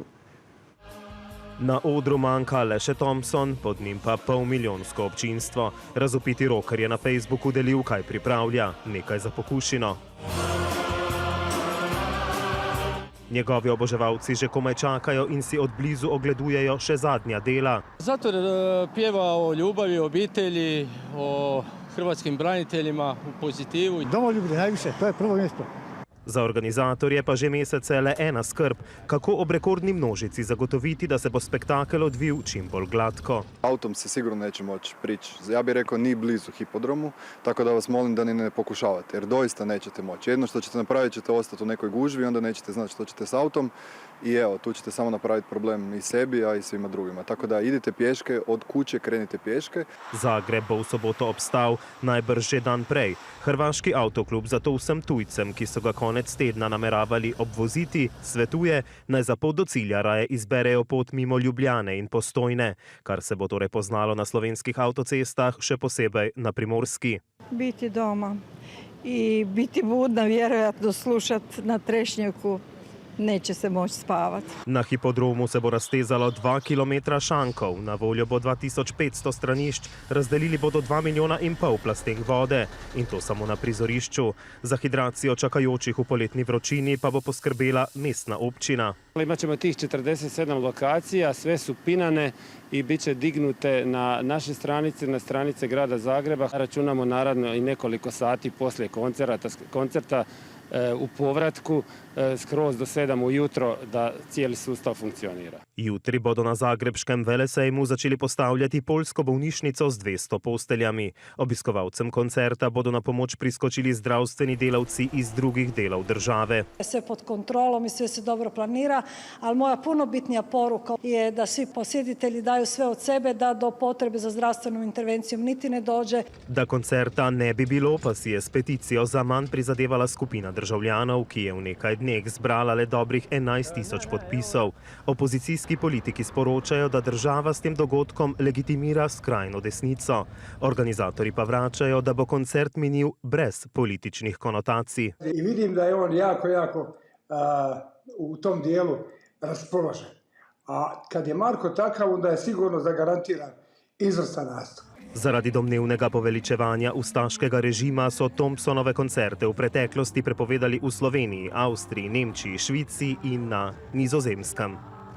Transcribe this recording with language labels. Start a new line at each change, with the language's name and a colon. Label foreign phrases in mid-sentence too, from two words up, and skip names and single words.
Slovenian: Na odru manjka le še Thompson, pod njim pa 500 000 občinstvo. Razvpiti roker je na Facebooku delil, kaj pripravlja, nekaj za pokušino. Njegovi oboževalci že komaj čakajo in si od blizu ogledujejo še zadnja dela.
Croatian: Zato pjeva o ljubavi, o obitelji, o hrvatskim braniteljima, u pozitivu. Domoljublje najviše, to je prvo mjesto.
Slovenian: Za organizatorje pa že mesece le ena skrb, kako ob rekordni množici zagotoviti, da se bo spektakel odvil čim bolj glatko.
Croatian: Autom se sigurno neće moći prići. Ja bih rekao ni blizu hipodromu, tako da vas molim da ni ne pokušavate, jer doista nećete moći. Jedno što ćete napraviti, ćete ostati u nekoj gužvi, onda nećete znati što ćete s autom i evo, tu ćete samo napraviti problem i sebi, a i svima drugima. Tako da idite pješke, od kuće krenite pješke.
Slovenian: Zagreb bo v soboto obstal, najbrž že dan prej. Hrvaški avtoklub zato vsem tujcem, ki so ga konec tedna nameravali obvoziti, svetuje, naj za pot do cilja raje izberejo pot mimo Ljubljane in Postojne, kar se bo torej poznalo na slovenskih avtocestah, še posebej na Primorski.
Croatian: Biti doma i biti budna, vjerojatno slušati na trešnjaku. Neće se moći spavati.
Slovenian: Na hipodromu se bo raztezalo 2 km šankov, na voljo bo 2500 stranišč, razdelili bodo 2,5 milijona plastenk vode in to samo na prizorišču. Za hidracijo čakajočih v poletni vročini pa bo poskrbela mestna občina.
Croatian: Imaćemo tih 47 lokacija, sve su pinane i bit će dignute na naše stranice, na stranice grada Zagreba. Računamo naravno i nekoliko sati poslije koncerta u povratku skroz do 7 ujutro da cijeli sustav funkcionira.
Slovenian: Jutri bodo na zagrebškem velesejmu začeli postavljati poljsko bolnišnico z 200 posteljami. Obiskovalcem koncerta bodo na pomoč priskočili zdravstveni delavci iz drugih delov države.
Croatian: Sve pod kontrolom i sve se dobro planira, ali moja puno bitnija poruka je da svi posjetitelji daju sve od sebe, da do potrebe za zdravstvenom intervencijom niti ne dođe.
Slovenian: Da koncerta ne bi bilo, pa si je s peticijo za manj prizadevala skupina državljanov, ki je v nekaj dneh zbrala le dobrih 11 000 podpisov. Opozicijski politiki sporočajo, da država s tem dogodkom legitimira skrajno desnico. Organizatorji pa vračajo, da bo koncert minil brez političnih konotacij.
Croatian: I vidim da je on jako u tom dijelu raspoložen. A kad je Marko takav, onda je sigurno zagarantiran izvrstan nastup.
Slovenian: Zaradi domnevnega poveličevanja ustaškega režima so Thompsonove koncerte v preteklosti prepovedali v Sloveniji, Avstriji, Nemčiji, Švici in na Nizozemskem.